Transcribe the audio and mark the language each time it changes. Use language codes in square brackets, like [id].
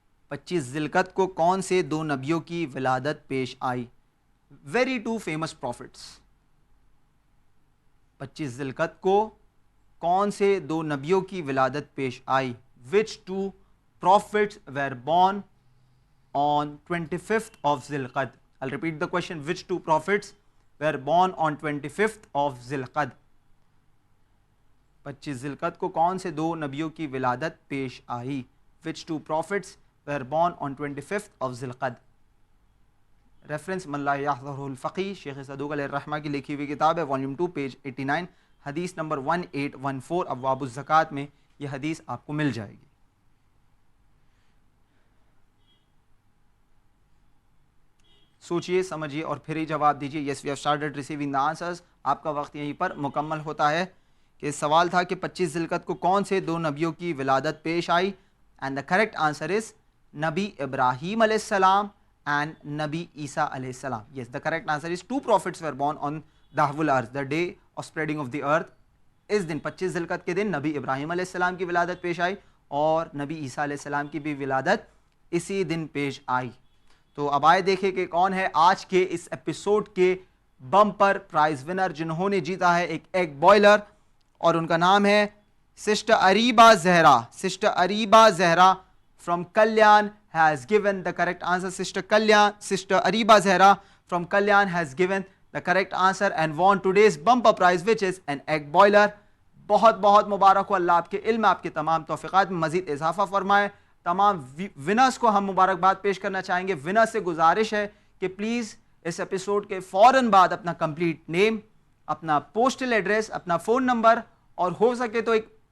[ur] 25 ذی القعدہ کو کون سے 2 نبیوں کی ولادت پیش آئی؟ [en] Very 2 famous prophets. [ur] 25 ذیلقعد کو کون سے دو نبیوں کی ولادت پیش آئی؟ [en] Which two prophets were born on 25th of Zilqad? I'll repeat the question. Which two prophets were born on 25th of Zilqad? [ur] 25 ذیلقعد کو کون سے دو نبیوں کی ولادت پیش آئی؟ [en] Which two prophets were born on 25th of Zilqad? [ur] Reference من لا یحضرہ الفقی، شیخ صدوق علیہ الرحمہ کی لکھی ہوئی کتاب ہے، والیوم 2 پیج 89، حدیث نمبر 1814 ابواب الزکوٰۃ میں یہ حدیث آپ کو مل جائے گی۔ سوچئے سمجھیے اور پھر ہی جواب دیجیے۔ [en] Yes we have started receiving the answers. [ur] آپ کا وقت یہیں پر مکمل ہوتا ہے کہ سوال تھا کہ 25 ذیلقعد کو کون سے دو نبیوں کی ولادت پیش آئی، [en] And the correct answer is نبی ابراہیم علیہ السلام and Nabi Isa alayhi salam. Yes, the correct answer is two prophets were born on Dahwul Earth. The day of spreading of the earth [ur] اس دن 25 ذیلقعد کے دن نبی ابراہیم علیہ السلام کی ولادت پیش آئی اور نبی عیسیٰ علیہ السلام کی بھی ولادت اسی دن پیش آئی۔ تو اب آئے دیکھیں کہ کون ہے آج کے اس ایپیسوڈ کے بمپر پرائز ونر جنہوں نے جیتا ہے ایک ایگ بوائلر، اور ان کا نام ہے sister Areeba Zahra. Sister Areeba Zahra [en] from Kalyan has given the correct answer. Sister Ariba Zehra from Kalyan has given the correct answer and won today's bumper prize, which is an egg boiler. [ur] بہت بہت مبارک ہو، اللہ آپ کے علم آپ کے تمام توفیقات میں مزید اضافہ فرمائے۔ تمام ونرز کو ہم مبارکباد پیش کرنا چاہیں گے۔ ونر سے گزارش ہے کہ پلیز اس ایپیسوڈ کے فوراً بعد اپنا کمپلیٹ نیم، اپنا پوسٹل ایڈریس، اپنا فون نمبر اور ہو سکے تو ایک